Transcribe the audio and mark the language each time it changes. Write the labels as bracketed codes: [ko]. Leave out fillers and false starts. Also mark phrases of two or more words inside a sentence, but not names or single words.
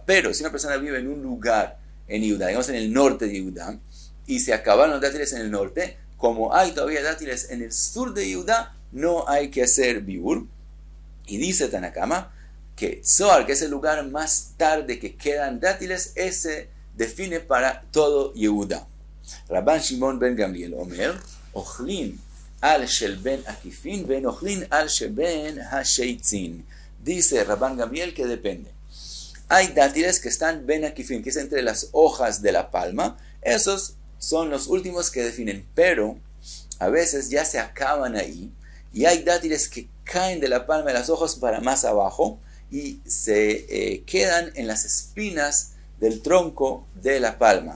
[es] Pero si una persona vive en un lugar en Yehuda, digamos en el norte de Yehuda, y se acabaron los dátiles en el norte, como hay todavía dátiles en el sur de Yehuda, no hay que hacer biur. Y dice [arc] תנא קמא [es] que Zohar, que es el lugar más tarde que quedan dátiles, ese define para todo Yehuda. [he] רבן שמעון בן גמליאל אומר אוכלין על של בין הכפין ואין אוכלין על של בין השיצין. [es] Dice Rabban Gamliel que depende. Hay dátiles que están [he] בין הכפין, [es] que es entre las hojas de la palma. Esos son los últimos que definen. Pero a veces ya se acaban ahí y hay dátiles que caen de la palma de las hojas para más abajo y se quedan en las espinas del tronco de la palma.